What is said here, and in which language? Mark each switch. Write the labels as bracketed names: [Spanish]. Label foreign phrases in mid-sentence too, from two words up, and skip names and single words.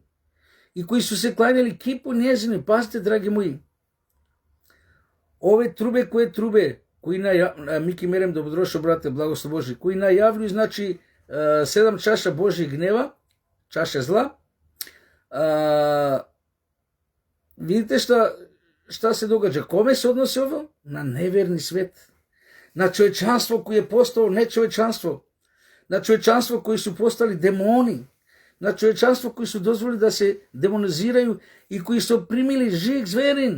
[Serbian] И кои су се клањали кипу незини. Пазите, драги мои. Ове трубе, кои Мики Мерем, добродошо, брате, благослов Божи, кои најавлю, значи, 7 чаша Божи гнева, чаша зла, Vidite šta se događa. Kome se odnosi ovo? Na neverni svet. Na čovječanstvo koje je postalo nečovječanstvo. Na čovječanstvo koji su postali demoni. Na čovječanstvo koji su dozvolili da se demoniziraju i koji su primili žig zverin.